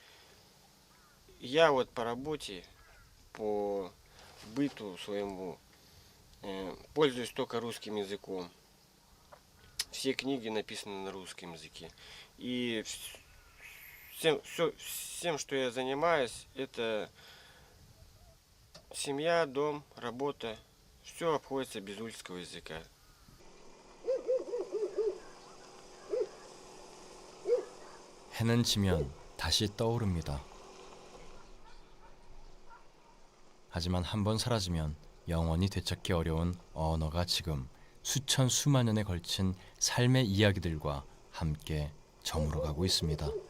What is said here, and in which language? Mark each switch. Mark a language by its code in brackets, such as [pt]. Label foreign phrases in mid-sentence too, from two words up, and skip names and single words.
[ru] Я вот по работе, по быту своему пользуюсь только русским языком. Все книги написаны на русском языке. И всем, что я занимаюсь, это семья, дом, работа. Все обходится без ульского языка. [ko] 해는 지면 다시 떠오릅니다. 하지만 한번 사라지면 영원히 되찾기 어려운 언어가 지금 수천 수만 년에 걸친 삶의 이야기들과 함께 저물어가고 있습니다.